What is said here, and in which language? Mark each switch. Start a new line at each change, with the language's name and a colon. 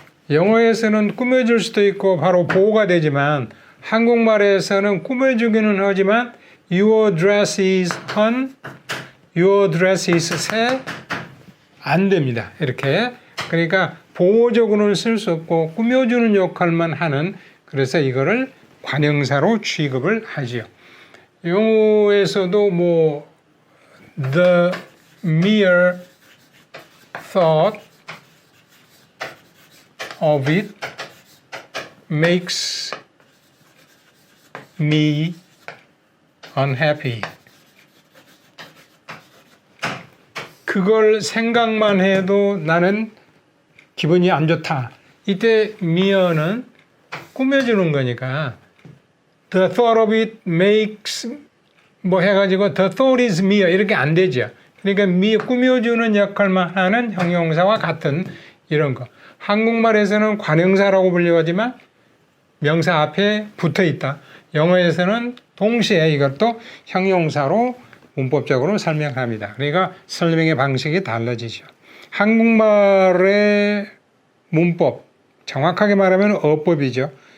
Korean: 영어에서는 꾸며줄 수도 있고 바로 보호가 되지만 한국말에서는 꾸며주기는 하지만
English: your dress is on, your dress is
Korean: 새 안 됩니다. 이렇게. 그러니까 보호적으로는 쓸 수 없고 꾸며주는 역할만 하는, 그래서 이거를 관형사로 취급을 하지요. 영어에서도 뭐
English: the mere thought of it makes me unhappy.
Korean: 그걸 생각만 해도 나는 기분이 안 좋다.
English: 이때 mere는
Korean: 꾸며주는 거니까
English: the thought of it makes
Korean: 뭐 해가지고
English: the thought is mere
Korean: 이렇게 안 되죠. 그러니까 꾸며주는 역할만 하는 형용사와 같은 이런 거. 한국말에서는 관형사라고 불리하지만 명사 앞에 붙어 있다. 영어에서는 동시에 이것도 형용사로 문법적으로 설명합니다. 그러니까 설명의 방식이 달라지죠. 한국말의 문법, 정확하게 말하면 어법이죠.